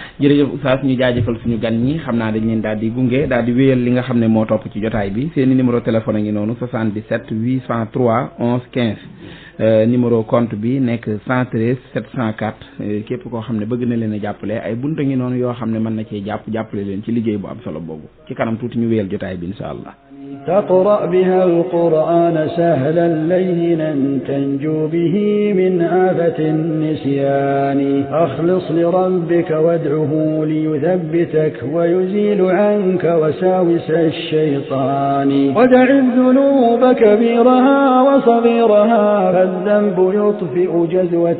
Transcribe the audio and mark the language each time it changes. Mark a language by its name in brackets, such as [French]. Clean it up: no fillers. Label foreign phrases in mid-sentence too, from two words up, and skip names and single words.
[Wolof] jërëjëf Oustaz ñu jaajëfal suñu gan ñi xam naa dañ leen daal di gunge daal di wéyal li nga xam ne moo topp ci jotaay bi seeni numéro téléphone a ngi noonu 77 803 11 15 numéro compte bi nekk 113 704 képp koo xam ne bëgg na leen a jàppale ay bunta ngi noonu yoo xam ne mën na cee jàppale leen ci liggéey bu am solo boobu ci kanam tuuti ñu wéyal jotaay bi [Arabic] إن شاء الله. تقرأ بها القرآن سهلا لينا تنجو به من آفة النسيان أخلص لربك وادعه ليثبتك ويزيل عنك وساوس الشيطان ودع الذنوب كبيرها وصغيرها فالذنب يطفئ جذوة